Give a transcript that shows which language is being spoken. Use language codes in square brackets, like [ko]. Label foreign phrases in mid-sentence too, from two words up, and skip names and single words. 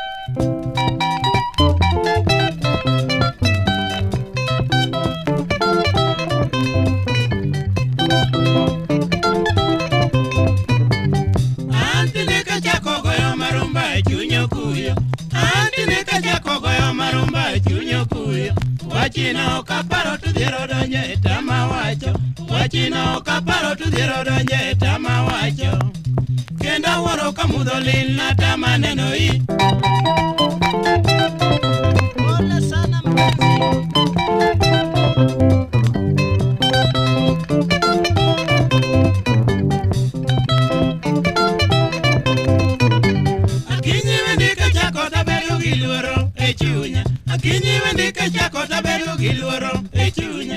[luo] Antine kachako goyo marumba e chunyo kuyo. Antine kachako goyo marumba e chunyo kuyo. Wachino kaparo tu dhiero donje tama wacho. Wachino kaparo tu dhiero donje tama wacho. Kenda woro kamudho lil na tama neno i. [sw] Pole sana mpenzi. [luo] Akinyi wendi kachako tabedo gi luoro e chunya. Akinyi wendi kachako tabedo gi luoro e chunya.